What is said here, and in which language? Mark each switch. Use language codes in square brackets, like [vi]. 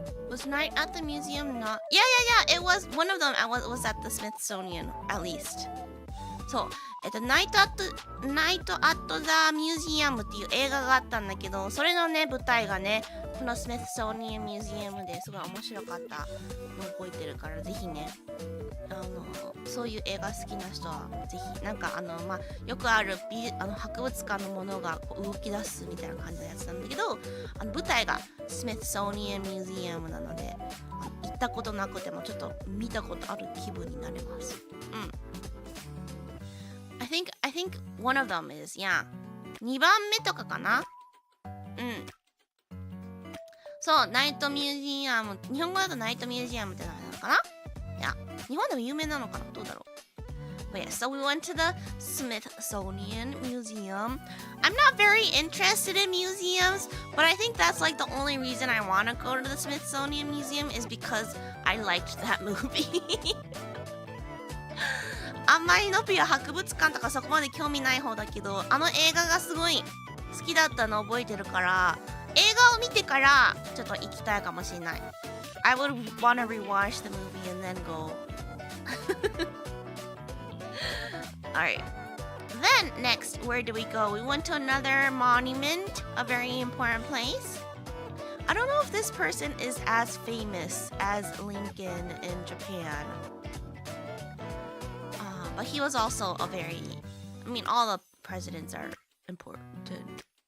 [en] Was Night at the Museum not? Yeah. It was one of them. Was at the Smithsonian at least. [ja] そう。ナイト・アット・ザ・ミュージアムっていう映画があったんだけど、それのね、舞台がね、このスミスソニアンミュージアムですごい面白かったのを覚えてるから、ぜひね、そういう映画好きな人は、ぜひ、なんかよくある博物館のものがこう動き出すみたいな感じのやつなんだけど、舞台がスミスソニアンミュージアムなので、行ったことなくてもちょっと見たことある気分になれます。 [en] I think one of them is, yeah. [ja] 2番目とかかな？そう、ナイトミュージアム。日本語だとナイトミュージアムって何なのかな？いや、日本でも有名なのかな？どうだろう？ [en] But yeah, so we went to the Smithsonian Museum. I'm not very interested in museums, but I think that's like the only reason I want to go to the Smithsonian Museum is because I liked that movie. [ja] あんまりのぴは博物館とかそこまで興味ない方だけど、映画がすごい好きだったの覚えてるから、映画を見てからちょっと行きたいかもしれない。 [en] I would wanna rewatch the movie and then go. Alright. Then next, where do we go? We went to another monument, a very important place. I don't know if this person is as famous as Lincoln in Japan.But he was also a very, all the presidents are important.